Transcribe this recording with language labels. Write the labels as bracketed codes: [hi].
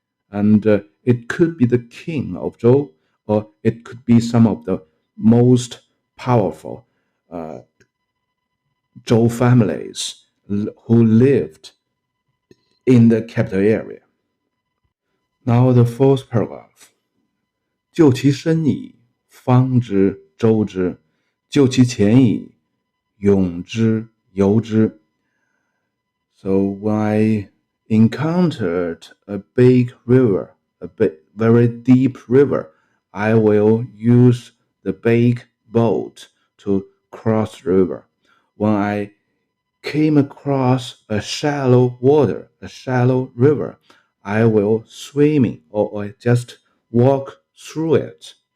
[en] And it could be the King of Zhou, or it could be some of the most powerful Zhou families who lived in the capital area. Now the fourth paragraph. [zh] 就其深矣，方之舟之；就其浅矣，泳之游之。 [en] So when I encountered a big river, very deep river, I will use the big boat to cross the river. When I came across a shallow water, a shallow river, I will swimming or just walk through it.